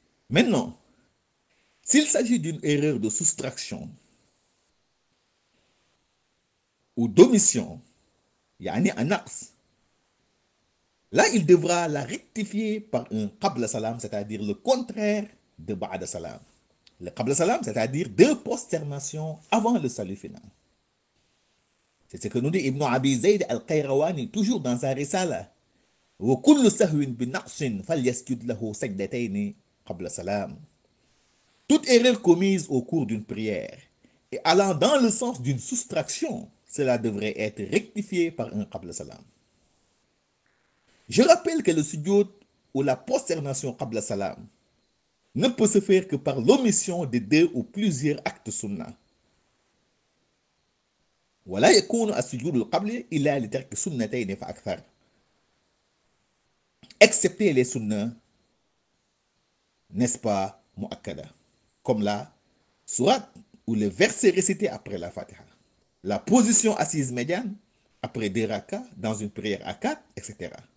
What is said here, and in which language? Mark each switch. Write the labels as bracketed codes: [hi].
[fr] Maintenant, s'il s'agit d'une erreur de soustraction ou d'omission, yani un naqs, là il devra la rectifier par un qabla salam, c'est-à-dire le contraire de ba'da salam. Le qabla salam, c'est-à-dire 2 prosternations avant le salut final. C'est ce que nous dit Ibn Abi Zayd al-Qayrawani, toujours dans sa risala. [ar] وَكُلُّ سَهْوٍ بِنَقْصٍ فَلْيَسْجُدْ لَهُ سَجْدَتَيْنِ قَبْلَ salam. [fr] Toute erreur commise au cours d'une prière et allant dans le sens d'une soustraction, cela devrait être rectifié par un qabla salam. Je rappelle que le sujoud ou la prosternation qabla salam ne peut se faire que par l'omission de 2 ou plusieurs actes sunnah. [ar] ولا يكون السجود القبلي إلا لترك سنتين فأكثر. [fr] Excepté les sunnahs, n'est-ce pas, mu'akkada, comme la sourate ou le verset récité après la Fatiha, la position assise médiane après 2 rakas dans une prière à 4, etc.